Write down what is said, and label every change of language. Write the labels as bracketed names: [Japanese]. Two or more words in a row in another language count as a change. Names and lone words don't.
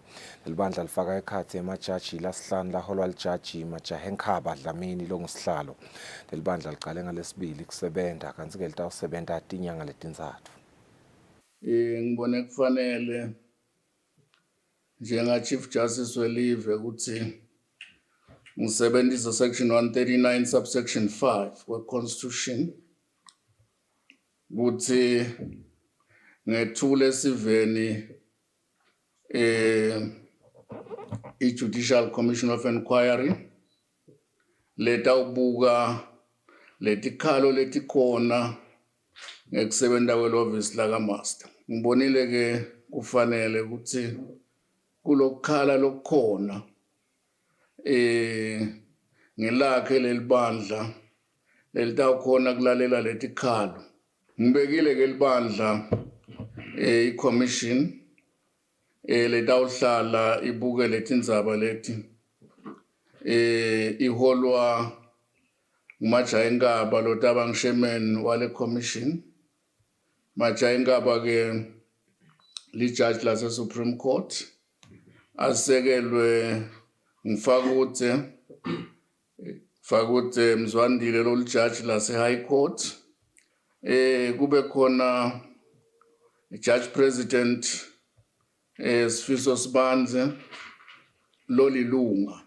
[Swati] Lelibandla lifaka ekhatsi emajaji lasihlanu laholwa lijaji Majahenkhaba Dlamini longisihlalo. Lelibandla licale ngalesibili kusebenta kanti ke litawusebenta tinyanga letintsatfu. Ngibone kufanele njenga [English] Chief Justice [Swati] welive ukuthi ngisebenzisa [English] section 139 subsection 5 [Swati] we constitution ukuthi ngethule siveni i- [English] Judicial Commission of Inquiry [Swati] letawubuka letikhalo letikhona ngekusebenta kwelovisi lakaMaster. Ngibonile ke kufanele ukuthi kulokukhala lokukhona ngelakhe lelibandla lelitawukhona kulalela letikhalo. Ngibekile ke libandla i-commission letawuhlala ibuke letindzaba leti iholwa nguMajahenkhaba lotaba ngishemen wale commission. Majahenkhaba ke lijudge lase Supreme Court asekelwe ngifakuthe Mzwandile lo judge lase High Court. Kube khona [English] judge president [Swati] Sifiso Sibanze lolilunga.